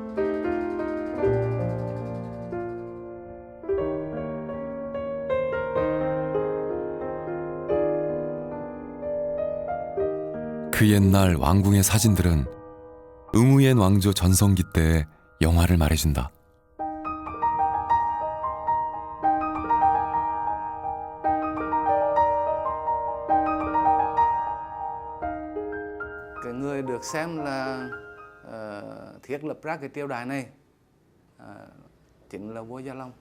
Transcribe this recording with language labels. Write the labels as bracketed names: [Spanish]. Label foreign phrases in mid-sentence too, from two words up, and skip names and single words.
[Korean] 그 옛날 왕궁의 사진들은 응우옌 왕조 전성기 때의 영화를 말해준다. [Vietnamese] Cái người được xem là thiết lập ra cái triều đại này chính là vua Gia Long.